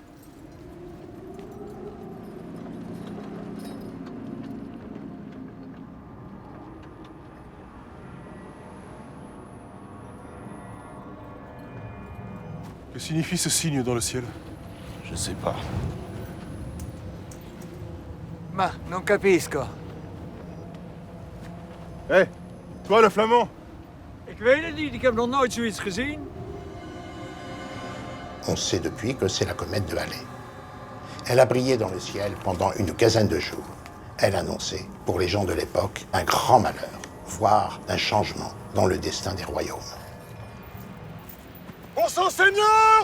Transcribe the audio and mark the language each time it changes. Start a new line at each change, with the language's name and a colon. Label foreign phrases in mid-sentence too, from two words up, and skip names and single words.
French: Que signifie ce signe dans le ciel? Je sais pas.
Italian: Ma, non capisco.
French: Hé, toi le flamand!
Dutch: Ik weet het niet, ik heb nog nooit zoiets gezien.
French: On sait depuis que c'est la comète de Halley. Elle a brillé dans le ciel pendant une quinzaine de jours. Elle annonçait, pour les gens de l'époque, un grand malheur, voire un changement dans le destin des royaumes. Pour son seigneur!